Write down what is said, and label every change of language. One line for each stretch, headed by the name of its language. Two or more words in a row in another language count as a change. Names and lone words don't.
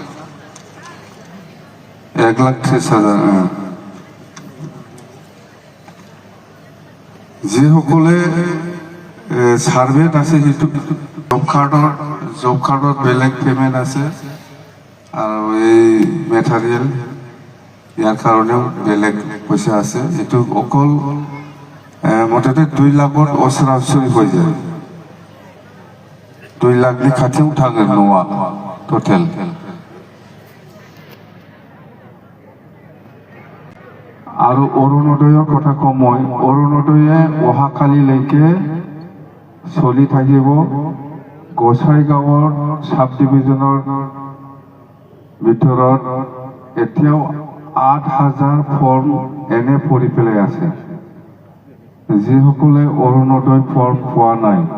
Assamese: 1,30,000 যিসকলে সাৰ্ভেত আছে সেইটো জব কাৰ্ডত বেলেগ পেমেণ্ট আছে আৰু এই মেটেৰিয়েল ইয়াৰ কাৰণেও বেলেগ পইচা আছে এইটো অকল মুঠতে 2 লাখত ওচৰা ওচৰি হৈ যায় 2
Bodo: লাখनि खाथियाव थाङो न'आ टटेल
Assamese: আৰু অৰুণোদয়ৰ কথা কম মই অৰুণোদয়ে অহাকালিলৈকে চলি থাকিব গোসাইগাঁৱৰ সাব ডিভিজনৰ ভিতৰত এতিয়াও 8,000 ফৰ্ম এনে পৰি পেলাই আছে যিসকলে অৰুণোদয় ফৰ্ম পোৱা নাই